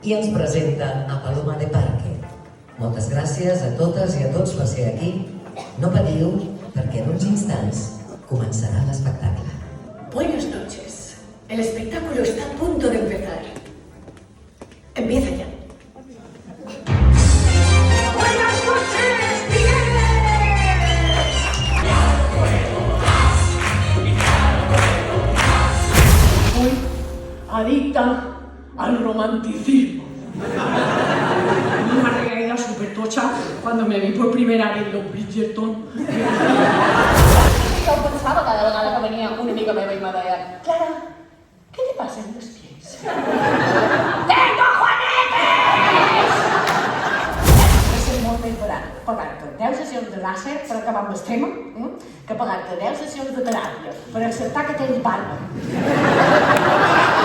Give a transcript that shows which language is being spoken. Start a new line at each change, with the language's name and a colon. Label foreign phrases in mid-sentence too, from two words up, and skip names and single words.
Catalan: I ens presenta a Paloma de Parque. Moltes gràcies a totes i a tots per ser aquí. No patiu, perquè en uns instants començarà l'espectacle.
Spanish: Buenas noches. El espectáculo está a punto de empezar. Empieza ya. ¡Buenas noches, Miguel! Soy adicta al romanticismo. Una recaída súper tocha cuando me vi por primera vez los Bridgerton.
Catalan: Jo pensava cada vegada que venia una amiga meva i me deia Clara, què te passa en els pies?
Spanish: Tengo juanetes!
Catalan: És molt més barat pagar-te 10 sessions de làser per acabar amb el tema que pagar-te 10 sessions de teràpia per acceptar que tens barba.